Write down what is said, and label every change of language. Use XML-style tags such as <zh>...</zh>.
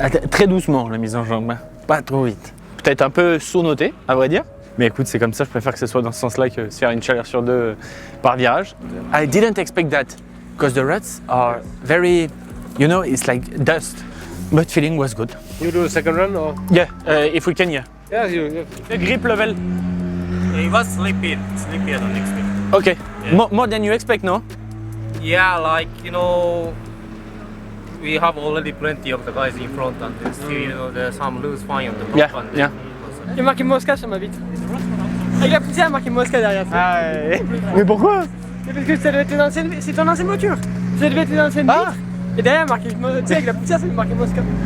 <fr>Très doucement la mise en jambe, pas trop vite. Peut-être un peu sous-noté, à vrai dire. Mais écoute, c'est comme ça, je préfère que ce soit dans ce sens-là que se faire une chaleur sur deux par virage.</fr> <en>I didn't expect that, because the ruts are very, you know, it's like dust. But feeling was good. You do a second run or? Yeah, if we can, yeah. Yeah, you. The grip level. It was sleepier than expected. Okay, yeah. More than you expect, no? Yeah, like, you know, we have already plenty of the guys in front and still, you know, there's some loose fine on the back. Yeah, and yeah.</en> <fr>J'ai marqué Mosca sur ma vitre. Avec la poussière, il a marqué Mosca derrière. Ah, mais pourquoi? C'est parce que ça devait être une ancienne, c'est ton ancienne voiture. Ça devait être une ancienne vitre. Et derrière, marqué, tu sais, avec la poussière, ça devait marqué Mosca.</fr>